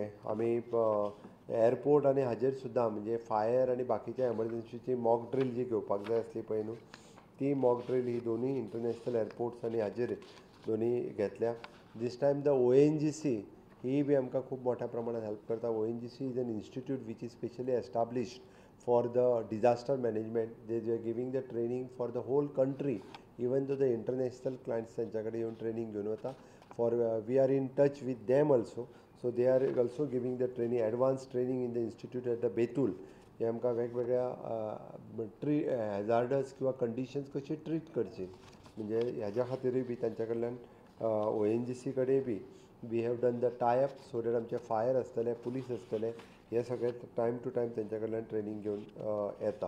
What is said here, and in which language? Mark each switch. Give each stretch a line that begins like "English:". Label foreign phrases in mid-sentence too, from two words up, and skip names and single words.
Konkani: आमी एअरपोर्ट आनी हाजेर सुद्दां म्हणजे फायर आनी बाकीच्या एमर्जन्सीची
English: mock drill
Konkani: जी घेवपाक जाय आसली पळय न्हू ती
English: mock drill
Konkani: ही दोनूय
English: international airports
Konkani: आनी हाजेर दोनूय घेतल्या.
English: this time the ONGC
Konkani: ही बी आमकां खूब मोठ्या प्रमाणात हेल्प करता.
English: ONGC is an institute which is specially established for the disaster management. They are giving the training for the whole country, even though the international clients
Konkani: त्यांच्याकडे येऊन ट्रेनिंग घेऊन वता.
English: For we are in touch with them also, so they are also giving the training, advanced training in the institute at the Betul.
Konkani: हे आमकां वेगवेगळ्या हॅजार्डस किंवा कंडिशन्स कशी ट्रीट करची म्हणजे ह्याच्या खातीरूय बी तांच्या कडल्यान ONGC कडेन बी
English: we have done the tie up so that
Konkani: आमचे फायर आसतले, पुलीस आसतले, हे सगळे
English: time to time
Konkani: तेंच्या कडल्यान ट्रेनींग घेवन येता.